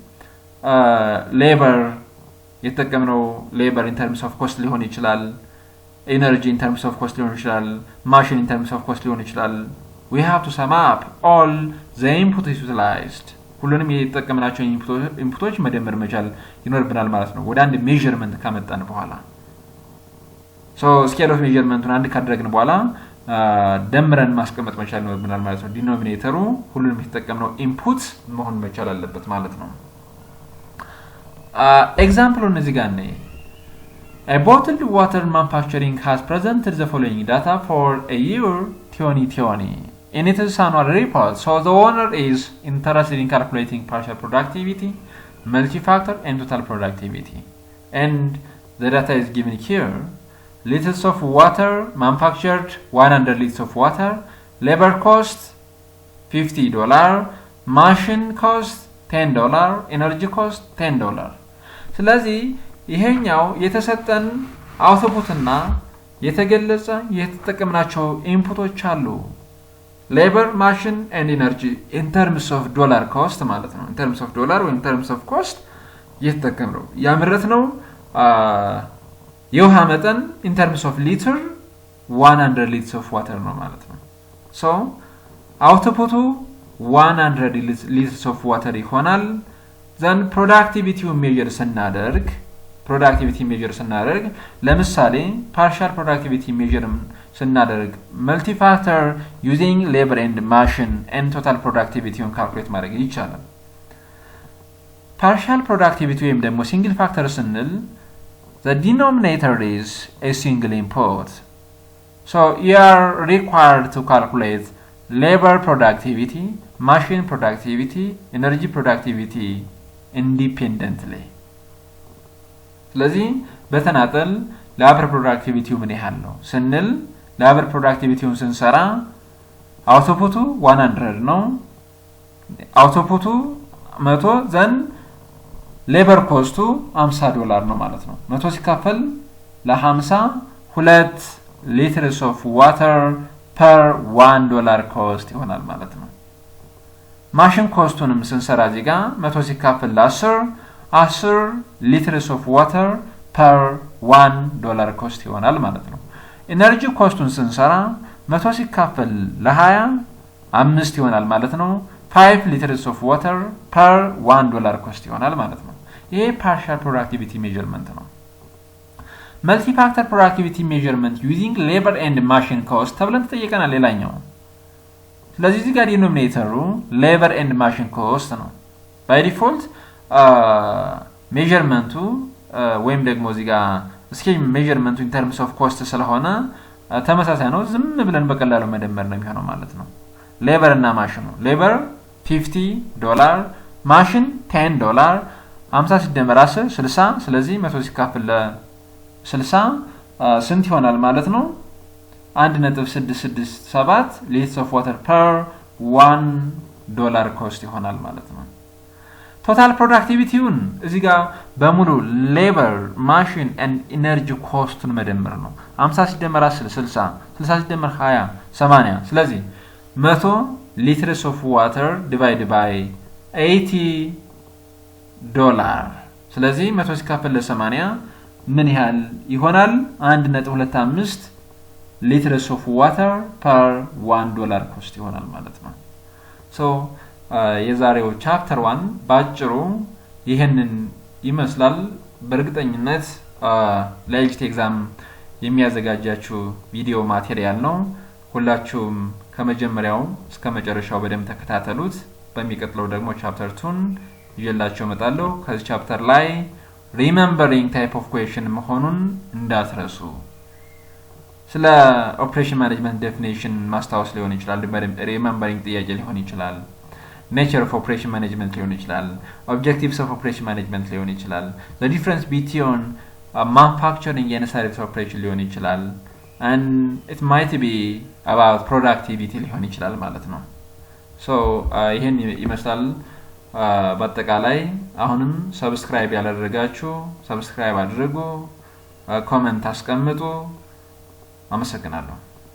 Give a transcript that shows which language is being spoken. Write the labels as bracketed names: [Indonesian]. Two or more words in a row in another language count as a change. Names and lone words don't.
[Amharic] ሌበር የተጠቀምነው [English] labor in terms of cost [Amharic] ሊሆን ይችላል [English] energy in terms of cost [Amharic] ሊሆን ይችላል [English] machine in terms of cost [Amharic] ሊሆን ይችላል [English] we have to sum up all the input utilized [Amharic] ሁሉንም የተጠቀምናቸው ኢንፑቶች መደመር መቻል ይኖርብናል ማለት ነው ወደ አንድ ሜዠርመንት ካመጣን በኋላ [English] so scale of measurement [Amharic] አንድ ካደረግን በኋላ ደምረን ማስቀመጥ መቻል ይኖርብናል ማለት ነው ዲኖሚኔተሩ ሁሉንም የተጠቀምነው ኢንፑት መሆን መቻል አለበት ማለት ነው ኤግዛምፕሉን እዚህ ጋር ነው [English] A bottled water manufacturing has presented the following data for a year 2020 in its annual report. So the owner is interested in calculating partial productivity, multi-factor, and total productivity. And the data is given here. Liters of water manufactured, 100 liters of water. Labor cost, $50. Machine cost, $10. Energy cost, $10. [Amharic] ስለዚህ ይሄኛው የተሰጠን አውትፑትና የተገለጸ የተጠቀምናቸው ኢንፑቶች አሉ [English] labor machine and energy in terms of dollar cost [Amharic] ማለት ነው [English] in terms of dollar or in terms of cost [Amharic] የተጠቀምነው ያመረትነው የውሃ መጠን [English] in terms of liter 100 liters of water [Amharic] ነው ማለት ነው so አውትፑቱ [English] 100 liters of water [Amharic] ይሆናል [English] then productivity measure [Amharic] ስናደርግ [English] productivity measure [Amharic] ስናደርግ ለምሳሌ [English] partial productivity measure [Amharic] ስናደርግ [English] multi factor using labor and machine and total productivity on [Amharic] calculate ማድረግ ይቻላል [English] partial productivity [Amharic] ወይም ደግሞ [English] single factor ስንል the denominator is a single input so you are required to calculate labor productivity machine productivity energy productivity independently [Amharic] ስለዚህ በተናጠል [English] labor productivity [Amharic] ምን ያህል ነው ስንል [English] labor productivityውን [Amharic] ስንሰራ አውትፑቱ 100 ነው አውትፑቱ 100 ዘን labor cost $50 ነው ማለት ነው 100 ሲካፈል ለ50 2 [English] liters of water per $1 cost [Amharic] ይሆናል ማለት ነው machine cost-ንም ስንሰራ እዚህ ጋር 100 ሲካፈል ለ10 [English] liters of water per $1 cost [Amharic] ይሆናል ማለት ነው energy cost-ን ስንሰራ 100 ሲካፈል ለ20 5 ይሆናል ማለት ነው [English] 5 liters of water per $1 cost [Amharic] ይሆናል ማለት ነው ይሄ [English] partial productivity measurement [Amharic] ነው [English] multi-factor productivity measurement using labor and machine cost [Amharic] ተብለን ተጠየቀናል ሌላኛው ስለዚህ እዚህ ጋር ዲኖሚኔተሩ [English] labor and machine cost [Amharic] ነው [English] by default [Amharic] measuremenቱ ወይም ደግሞ እዚህ ጋር scale measuremenቱ [English] in terms of cost [Amharic] ስለሆነ ተመሳሳይ ነው ዝም ብለን በቀላሉ መደመር ነው የሚሆነው ማለት ነው labor እና machine ነው labor $50 machine $10 50 ሲደመር 10 60 ስለዚህ 100 ሲካፈል ለ60 ስንት ይሆናል ማለት ነው [English] 1.667 liters of water per $1 cost [Amharic] ይሆናል ማለት ነው total productivityውን እዚህ ጋር በሙሉ [English] labor machine and energy [Amharic] cost-ን መደመር ነው 50 ሲደመር 10 60 60 ሲደመር 20 80 ስለዚህ [English] 100 liters of water divided by $80 [Amharic] ስለዚህ 100 ሲካፈል ለ80 ምን ያህል ይሆናል [English] 1.25 liters of water per $1 cost [Amharic] ይሆናል ማለት ነው so የዛሬው ቻፕተር 1 ባጭሩ ይሄንን ይመስላል በእርግጠኝነት ለኤልጂቲ ኤግዛም የሚያዘጋጃችሁ ቪዲዮ ማቴሪያል ነው ሁላችሁም ከመጀመሪያው እስከ መጨረሻው በደንብ ተከታተሉት በሚቀጥለው ደግሞ ቻፕተር 2 ይዤላችሁ እመጣለሁ ከዚህ ቻፕተር ላይ [English] remembering type of question [Amharic] መሆኑን እንዳትረሱ ስለ [English] operation management definition [Amharic] ማስታወስ ሊሆን ይችላል remembering ጥያቄ ሊሆን ይችላል [English] nature of operation management [Amharic] ሊሆን ይችላል [English] objectives of operation management [Amharic] ሊሆን ይችላል [English] the difference between manufacturing and service operation [Amharic] ሊሆን ይችላል [English] and it might be about productivity [Amharic] ሊሆን ይችላል ማለት ነው so ይሄን ይመስላል በአጠቃላይ አሁንም ሰብስክራይብ ያላደረጋችሁ ሰብስክራይብ አድርጉ ኮሜንት አስቀምጡ አመሰግናለሁ